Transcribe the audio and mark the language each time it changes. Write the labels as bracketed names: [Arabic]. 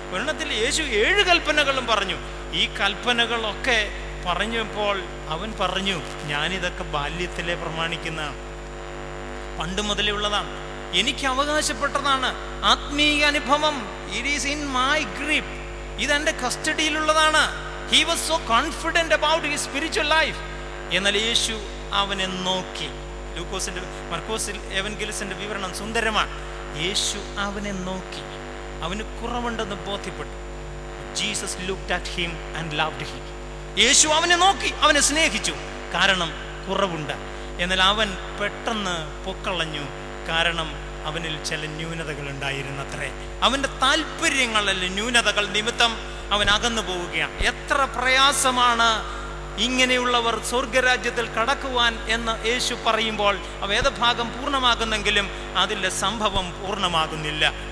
[Malayalam] ഒരെണ്ണത്തിൽ യേശു 7 കൽപ്പനകളും പറഞ്ഞു. ഈ കൽപ്പനകളൊക്കെ പറഞ്ഞപ്പോൾ അവൻ പറഞ്ഞു, ഞാനിതൊക്കെ ബാല്യത്തിലെ പ്രമാണിക്കുന്നതാണ്, പണ്ട് മുതലേ ഉള്ളതാണ്, എനിക്ക് അവകാശപ്പെട്ടതാണ്. ആത്മീയ അനുഭവം, [English] it is in my grip, [Malayalam] ഇതെന്റെ കസ്റ്റഡിയിലുള്ളതാണ്. [English] He was so confident about his spiritual life. [Malayalam] എന്നാൽ യേശു അവനെ നോക്കി. മർക്കോസിൽ എവൻഗേലിസന്റെ വിവരണം സുന്ദരമാണ്. യേശു അവനെ നോക്കി, അവന് കുറവുണ്ടെന്ന് ബോധ്യപ്പെട്ടു. [English] Jesus looked at him and loved him. [Malayalam] യേശു അവനെ നോക്കി, അവനെ സ്നേഹിച്ചു, കാരണം കുറവുണ്ട്. എന്നാൽ അവൻ പെട്ടെന്ന് പൊക്കളഞ്ഞു, കാരണം അവനിൽ ചില ന്യൂനതകൾ ഉണ്ടായിരുന്നത്രേ. അവൻ്റെ താല്പര്യങ്ങളല്ല, ന്യൂനതകൾ നിമിത്തം അവൻ അകന്നു പോവുകയാണ്. എത്ര പ്രയാസമാണ് ഇങ്ങനെയുള്ളവർ സ്വർഗരാജ്യത്തിൽ കടക്കുവാൻ എന്ന് യേശു പറയുമ്പോൾ ആ വേദഭാഗം പൂർണ്ണമാകുന്നെങ്കിലും അതിലെ സംഭവം പൂർണ്ണമാകുന്നില്ല.